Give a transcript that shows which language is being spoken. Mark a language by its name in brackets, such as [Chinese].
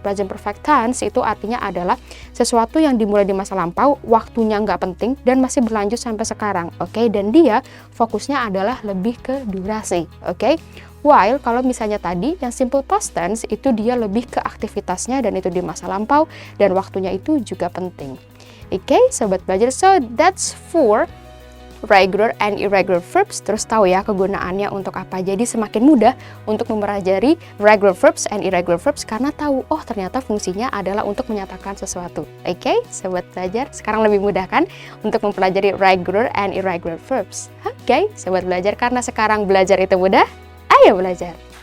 [Indonesian] Present perfect tense itu artinya adalah sesuatu yang dimulai di masa lampau, waktunya nggak penting, dan masih berlanjut sampai sekarang. Oke, dan dia fokusnya adalah lebih ke durasi. Oke, while kalau misalnya tadi yang simple past tense itu dia lebih ke aktivitasnya dan itu di masa lampau dan waktunya itu juga penting. Oke, sobat belajar, [English] so that's for regular and irregular verbs. [Indonesian] Terus tahu ya kegunaannya untuk apa. Jadi semakin mudah untuk mempelajari regular verbs and irregular verbs karena tahu, oh ternyata fungsinya adalah untuk menyatakan sesuatu. Oke, sobat belajar, sekarang lebih mudah kan untuk mempelajari regular and irregular verbs. Oke, sobat belajar, karena sekarang belajar itu mudah, ayo belajar.